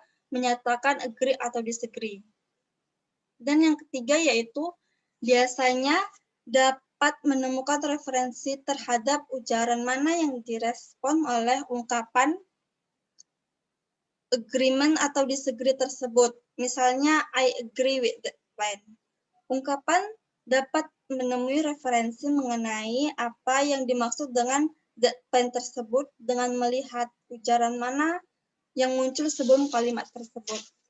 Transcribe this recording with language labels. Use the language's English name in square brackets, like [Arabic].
[Indonesian] menyatakan agree atau disagree. Dan yang ketiga yaitu biasanya dapat menemukan referensi terhadap ujaran mana yang direspon oleh ungkapan agreement atau disagree tersebut. Misalnya, [English] I agree with that plan. [Indonesian] Ungkapan dapat menemui referensi mengenai apa yang dimaksud dengan that plan tersebut dengan melihat ujaran mana yang muncul sebelum kalimat tersebut.